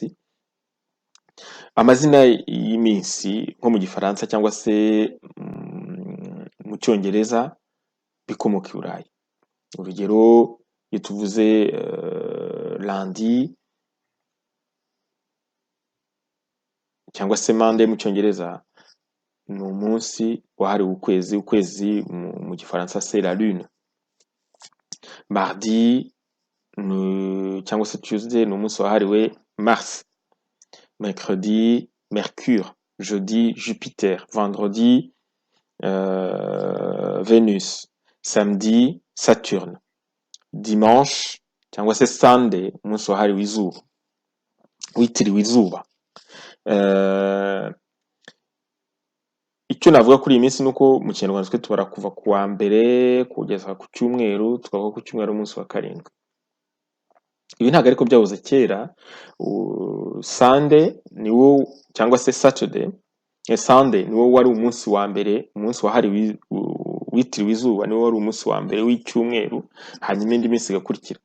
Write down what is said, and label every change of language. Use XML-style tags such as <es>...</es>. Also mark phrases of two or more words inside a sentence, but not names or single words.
<rw>Amazina y'iminsi nko mu Gifaransa cyangwa se mu Cyongereza bikomoka i Burayi. Urugero, iyo tuvuze lundi cyangwa se Monday mu Cyongereza, ni umunsi wahariwe ukwezi. Ukwezi mu Gifaransa</rw> <fr>c'est la lune.</fr> <rw>Mardi cyangwa se Tuesday ni umunsi wahariwe Mars. Mercredi Mercure. Jeudi Jupiter. Vendredi Venus. Samedi Saturne. Dimanche cyangwa se Sunday umunsi wahariwe izuba, witiriwe izuba. icyo navuga kuri iyi minsi ni uko mu kinyarwanda twe tubara kuva ku wa mbere kugeza ku cyumweru, tukavuga ku cyumweru ari umunsi wa karindwi. Ibi ntabwo ariko byahoze kera. Sunday niwo cyangwa se Saturday, Sunday niwo wari umunsi wa mbere, umunsi wahariwe witiriwe izuba, niwo wari umunsi wa mbere w'icyumweru, hanyuma indi minsi igakurikira.</rw>